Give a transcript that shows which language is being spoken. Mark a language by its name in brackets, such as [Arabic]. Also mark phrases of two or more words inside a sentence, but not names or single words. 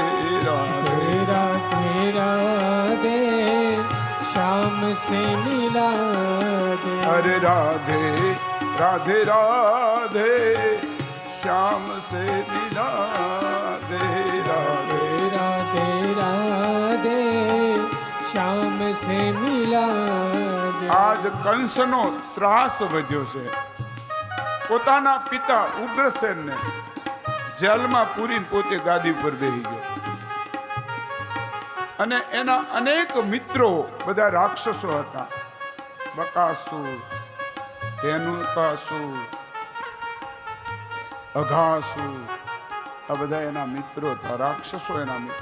[Hindi] राधे राधे राधे श्याम से मिला दे, अरे राधे राधे राधे श्याम से मिला दे, राधे राधे राधे श्याम से मिला दे. [Gujarati] આજ કંસનો ત્રાસ વધ્યો છે. પોતાના પિતા ઉગ્રસેનને જેલમાં પૂરીને પોતે ગાદી પર બેસી ગયો અને એના અનેક મિત્રો બધા રાક્ષસો હતા. બકાસુર, ધેનુકાસુર, અઘાસુર, આ બધા એના મિત્રો હતા, રાક્ષસો એના મિત્રો.